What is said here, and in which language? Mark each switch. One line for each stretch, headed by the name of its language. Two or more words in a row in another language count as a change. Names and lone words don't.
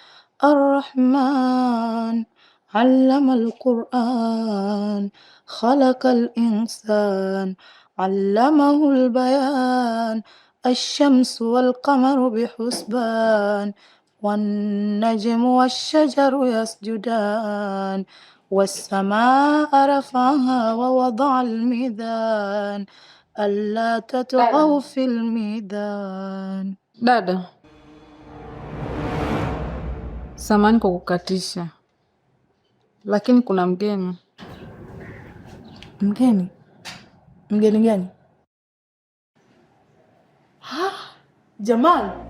Arabic: الرحمن علم القرآن خلق الإنسان علمه البيان الشمس والقمر بحسبان والنجم والشجر يسجدان والسماء رفعها ووضع الميزان ألا تطغوا في الميزان.
Swahili: dada, samahani kwa kukatisha, lakini kuna mgeni. Mgeni? Mgeni gani? Jamal.